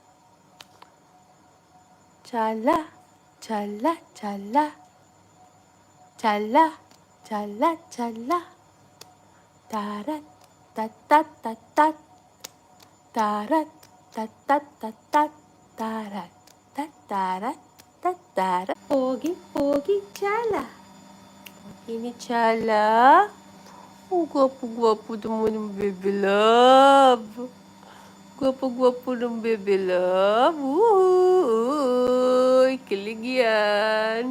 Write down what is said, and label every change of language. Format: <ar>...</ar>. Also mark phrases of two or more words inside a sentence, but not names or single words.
<tl>Chala, Chala, Chala. Chala, Chala, Chala. Tarat, tatat, tatat. Tarat, tatat, tatat. Tarat, tatarat, tatarat. Pogi-pogi Chala. Pogi ni Chala. Ang gwapo-gwapo naman ng</tl> <en>baby love.</en> <tl>Gwapo-gwapo ng</tl> <en>baby love.</en> <tl>Uy, kilig yan.</tl>